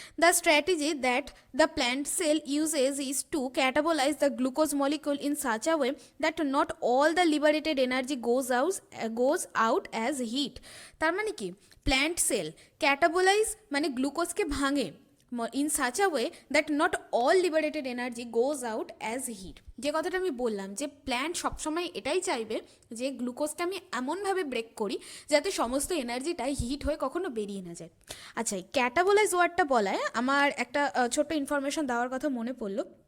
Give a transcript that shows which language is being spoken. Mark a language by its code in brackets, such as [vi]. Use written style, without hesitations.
[en] The strategy that the plant cell uses is to catabolize the glucose molecule in such a way that not all the liberated energy goes out as heat. [bn] তার মানে কি, plant sell ক্যাটাবোলাইজ মানে গ্লুকোজকে ভাঙে, [en] in such a way that not all liberated energy goes out as heat. [bn] যে কথাটা আমি বললাম যে প্ল্যান্ট সবসময় এটাই চাইবে যে গ্লুকোজটা আমি এমনভাবে ব্রেক করি যাতে সমস্ত এনার্জিটা হিট হয়ে কখনো বেরিয়ে না যায়। আচ্ছা, এই ক্যাটাবোলাইজ ওয়ার্ডটা বলায় আমার একটা ছোট্ট ইনফরমেশন দেওয়ার কথা মনে পড়লো।